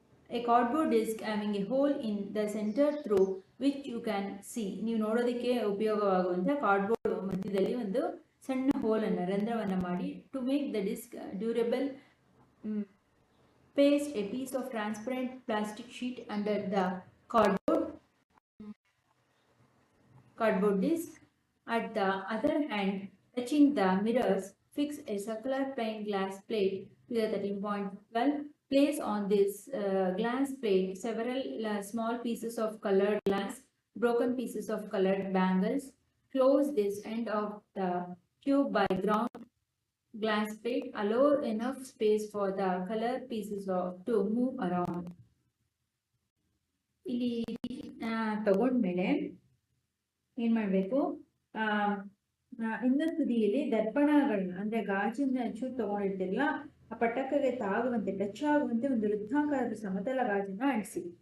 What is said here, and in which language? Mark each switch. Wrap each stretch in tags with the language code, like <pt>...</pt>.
<en>A cardboard disc having a hole in the center through which you can see.</en> <kn>ನೀವು ನೋಡೋದಕ್ಕೆ ಉಪಯೋಗವಾಗುವಂಥ cardboard ಮಧ್ಯದಲ್ಲಿ ಒಂದು ಸಣ್ಣ ಹೋಲನ್ನು ರಂಧ್ರವನ್ನು ಮಾಡಿ</kn> <en>To make the disc durable paste a piece of transparent plastic sheet under the cardboard disc. At the other hand, touching the mirrors, fix a circular plain glass plate to the 13.12. Place on this glass plate several small pieces of colored glass, broken pieces of colored bangles. Close this end of the tube by ground glass plate. Allow enough space for the color pieces to move around.</en> <kn>ಇಲ್ಲಿ ತಗೊಂಡ್ಮೇಲೆ ಏನ್ ಮಾಡಬೇಕು, ಇನ್ನೊಂದು ತುದಿಯಲ್ಲಿ ದರ್ಪಣಗಳನ್ನ ಅಂದ್ರೆ ಗಾಜಿನ ಚೂರು ತಗೊಂಡಿರ್ತಿರಲ್ಲ, ಆ ಪಟಕಗೆ ತಾಗುವಂತೆ touch ಆಗುವಂತೆ ಒಂದು ವೃತ್ತಾಕಾರದ ಸಮತಲ ಗಾಜನ್ನ ಅಂಟಿಸಿ.</kn>